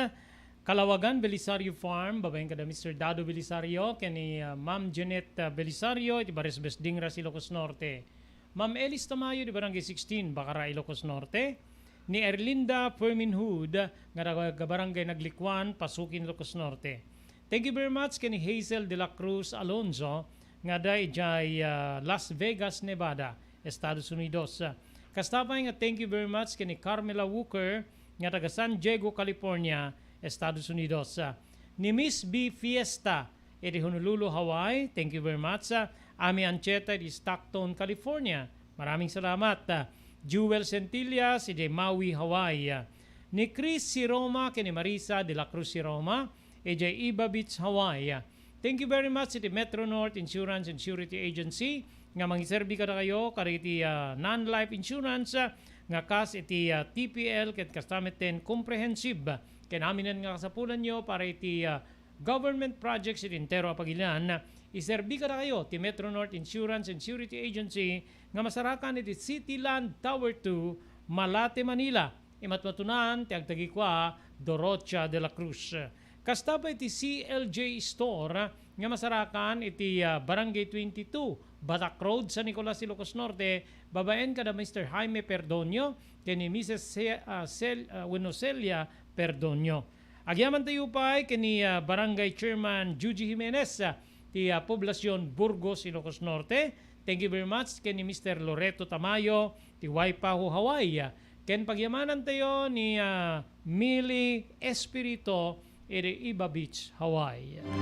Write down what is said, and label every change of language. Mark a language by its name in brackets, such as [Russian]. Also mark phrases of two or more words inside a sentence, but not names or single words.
[Iloko] Kalawagan, Belisario Farm, babaeng kada Mr. Dado Belisario, kani Ma'am Janet Belisario, di Baresbes Dingra, Ilocos Norte. Ma'am Elis Tamayo, di Barangay 16, Bacara, Ilocos Norte. Ni Erlinda Perminhood, nga Barangay Naglikwan, Pasukin, Ilocos Norte. [English] Thank you very much [Iloko] kani Hazel de la Cruz Alonzo, nga day Las Vegas, Nevada, Estados Unidos. Kastapay nga [English] thank you very much [Iloko] kini Carmela Walker nga taga San Diego, California, Estados Unidos. Ni Miss B Fiesta iti Honolulu, Hawaii, [English] thank you very much. [Iloko] Ami Ancheta di Stockton, California, [Filipino] maraming salamat. [Iloko] Jewel Centillas iti Maui, Hawaii. Ni Chris Siroma kini Marisa de la Cruz Siroma iti Iba Beach, Hawaii. [English] Thank you very much [Iloko] iti Metro North Insurance and Surety Agency nga mangiserbi kada kayo kariti [English] non-life insurance [Iloko] nga kas iti TPL ket kastameten comprehensive ken aminan nga kasapulan nyo para iti [English] government projects [Iloko] iti entero apagilan iserbi kada kayo ti Metro North Insurance and Surety Agency nga masarakan iti City Land Tower 2 Malate, Manila. Imatmatunan ti agtagikwa Dorocha de la Cruz. Kasta pa iti CLJ Store nga masarakan iti Barangay 22 Batak Road sa Nicolas, Ilocos Norte, babaen kada Mr. Jaime Perdonio, kini Mrs. Winocelia Perdonio. Agyaman tayo pa kini Barangay Chairman Juji Jimenez, ti Poblasyon Burgos, Ilocos Norte. [English] Thank you very much kini Mr. [Iloko] Loreto Tamayo, ti Waipahu, Hawaii. Ken pagyamanan tayo ni Mili Espirito, iti Iba Beach, Hawaii.